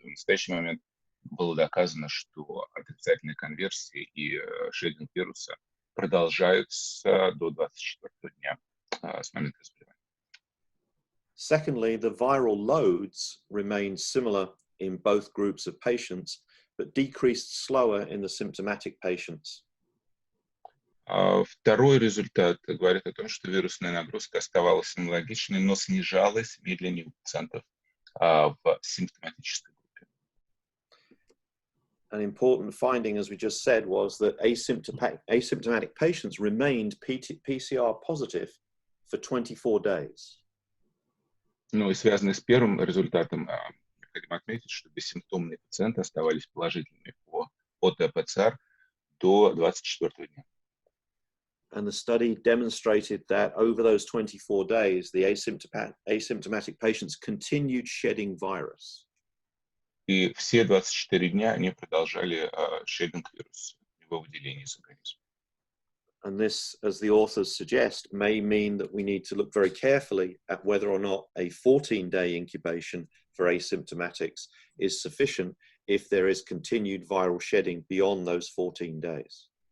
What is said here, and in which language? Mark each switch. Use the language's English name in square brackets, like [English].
[Russian] В настоящий момент было доказано, что отрицательные конверсии и шейдинг вируса продолжаются до 24 дня с момента заболевания. [English] Secondly, the viral loads remained similar in both groups of patients, but decreased slower in the symptomatic patients. [Russian] Второй результат говорит о том, что вирусная нагрузка оставалась аналогичной, но снижалась медленнее у пациентов в симптоматической группе. [English] An important finding, as we just said, was that asymptomatic patients remained PCR positive for 24 days. [Russian] Ну и связанный с первым результатом, необходимо отметить, что бессимптомные пациенты оставались положительными по ОТ-ПЦР до 24 дня. [English] And the study demonstrated that over those 24 days, the asymptomatic patients continued shedding virus. [Russian] И все 24 дня они продолжали шейдинг вируса, его выделение из организма. [English] And this, as the authors suggest, may mean that we need to look very carefully at whether or not a 14-day incubation for asymptomatics is sufficient if there is continued viral shedding beyond those 14 days.